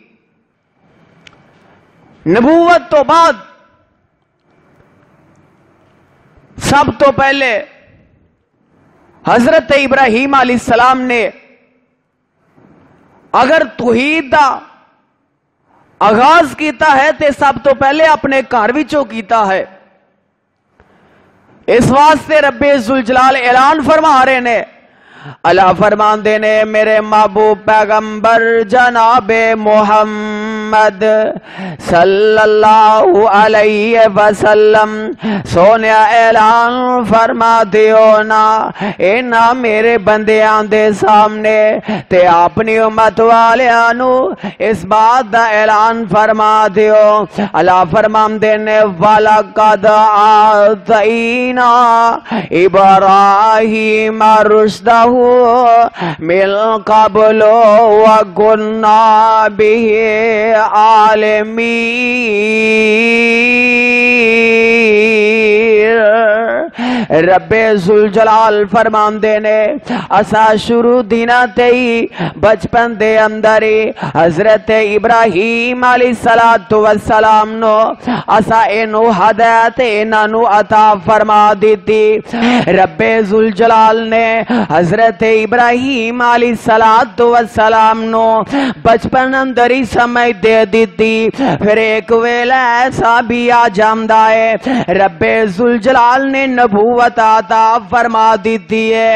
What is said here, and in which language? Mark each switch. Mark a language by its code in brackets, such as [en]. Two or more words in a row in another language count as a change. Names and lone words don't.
[pa] نبوت تو بعد سب تو پہلے حضرت ابراہیم [ar] علیہ السلام [pa] نے اگر توحید دا آغاز کیتا ہے تے سب تو پہلے اپنے گھر وچوں کیتا ہے. اس واسطے رب ذوالجلال اعلان فرما رہے نے اللہ فرماندے نے میرے محبوب پیغمبر جناب محمد [ar] صلی اللہ علیہ وسلم [pa] سونے اعلان فرما دیو نا اینا میرے بندیاں دے سامنے تے اپنی امت والیاں نو اس بات دا اعلان فرما دیو. اللہ فرماندے نے [ar] وَلَقَدْ آتَيْنَا إِبْرَاهِيمَ رُشْدَهُ من قبل وكنا به عالمین. [pa] رب ذوالجلال فرماندے نے اسا شروع دینا تے بچپن دے اندر حضرت ابراہیم [ar] علیہ السلام [pa] نو اسا اینو ہدایت انہاں نو عطا فرما دیتی. رب ذوالجلال نے حضرت ابراہیم [ar] علیہ السلام [pa] نو بچپن اندر ہی سمجھ دے دیتی. پھر ایک ویلا ایسا بھی آ جامدا ہے رب ذوالجلال نے نبوت فتح عطا فرما دیتی ہے۔